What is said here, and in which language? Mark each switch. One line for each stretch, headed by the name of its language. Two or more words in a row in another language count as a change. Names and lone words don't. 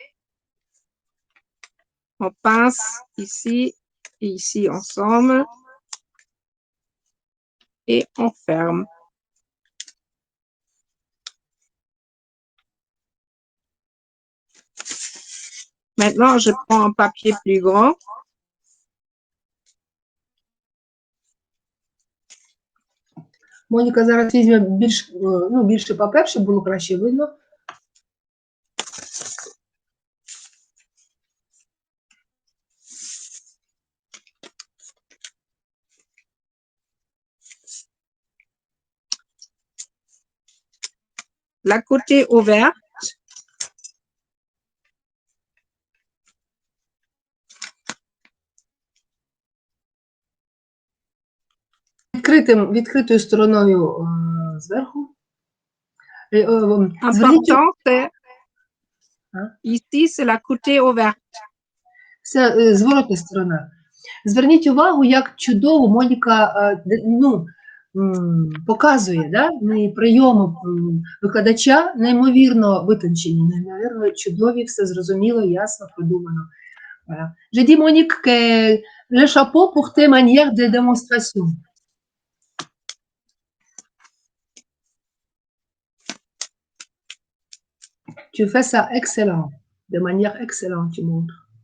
French: on pince ici et ici ensemble et on ferme. Maintenant, je prends un papier plus grand.
Ukrainian: Моніка зараз візьме більше папер, щоб було краще видно.
French: La côté ouvert,
Ukrainian: Відкритою стороною зверху.
French: important, c'est ici, c'est la côté ouverte.
Ukrainian: Це зворотна сторона. Зверніть увагу, як чудово Моніка показує, да? Прийоми викладача неймовірно витончені, неймовірно чудові, все зрозуміло, ясно, продумано.
French: Voilà. J'ai dit, Monique, que le chapeau pour tes manières de démonstration. Tu fais ça excellent, de manière excellente, tu montres.